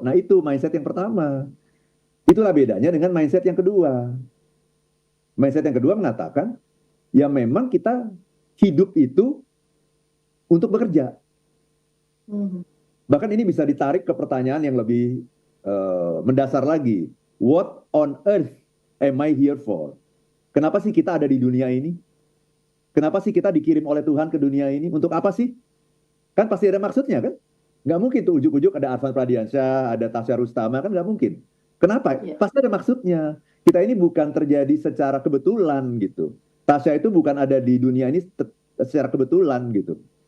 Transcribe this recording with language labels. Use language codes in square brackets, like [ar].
[id] Nah itu mindset yang pertama. Itulah bedanya dengan mindset yang kedua. Mindset yang kedua mengatakan, ya memang kita hidup itu untuk bekerja. Bahkan ini bisa ditarik ke pertanyaan yang lebih mendasar lagi. [en] What on earth am I here for? [id] Kenapa sih kita ada di dunia ini? Kenapa sih kita dikirim oleh Tuhan ke dunia ini? Untuk apa sih? Kan pasti ada maksudnya kan? Nggak mungkin tuh ujuk-ujuk ada Arfan Pradiansyah, ada Tasya Rustama, kan nggak mungkin. Kenapa? Pasti ada maksudnya. Kita ini bukan terjadi secara kebetulan gitu. Tasya itu bukan ada di dunia ini secara kebetulan gitu.